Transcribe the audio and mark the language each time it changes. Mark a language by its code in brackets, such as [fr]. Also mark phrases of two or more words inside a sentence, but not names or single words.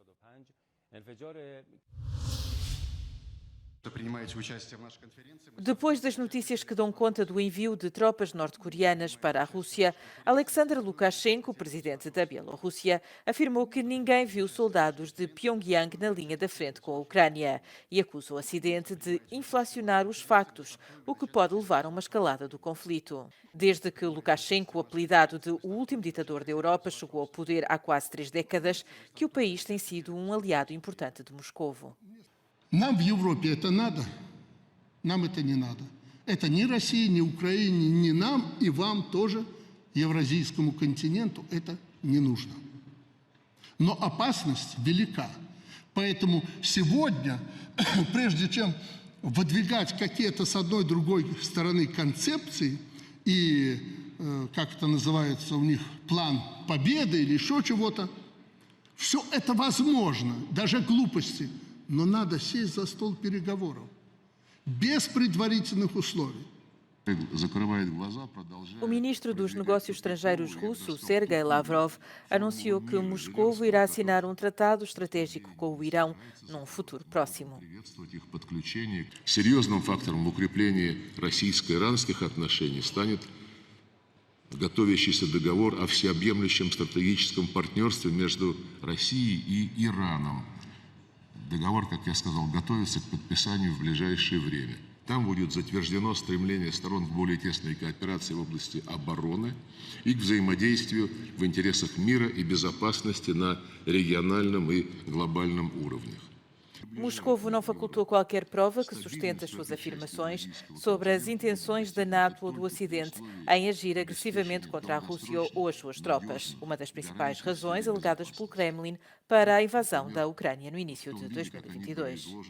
[pt] Depois das notícias que dão conta do envio de tropas norte-coreanas para a Rússia, Alexander Lukashenko, presidente da Bielorrússia, afirmou que ninguém viu soldados de Pyongyang na linha da frente com a Ucrânia e acusa o Ocidente de inflacionar os factos, o que pode levar a uma escalada do conflito. Desde que Lukashenko, apelidado de o último ditador da Europa, chegou ao poder há quase 3 décadas, que o país tem sido um aliado importante de Moscovo. [ru] Нам в Европе это надо, нам это не надо. Это ни России, ни Украине, ни нам, и вам тоже, евразийскому континенту, это не нужно. Но опасность велика. Поэтому сегодня, прежде чем выдвигать какие-то с одной другой стороны концепции, и, как это называется у них, план победы или еще чего-то, все это возможно, даже глупости. Но надо сесть за стол переговоров, без предварительных условий. [pt] O ministro dos Negócios Estrangeiros russo, Sergei Lavrov, anunciou que Moscovo irá assinar um tratado estratégico com o Irão num futuro próximo. [ru] Серьезным фактором в укреплении российско-иранских отношений станет готовящийся договор о всеобъемлющем стратегическом партнерстве между Россией и Ираном. Договор, как я сказал, готовится к подписанию в ближайшее время. Там будет затверждено стремление сторон к более тесной кооперации в области обороны и к взаимодействию в интересах мира и безопасности на региональном и глобальном уровнях. [pt] Moscovo não facultou qualquer prova que sustente as suas afirmações sobre as intenções da NATO ou do Ocidente em agir agressivamente contra a Rússia ou as suas tropas, uma das principais razões alegadas pelo Kremlin para a invasão da Ucrânia no início de 2022.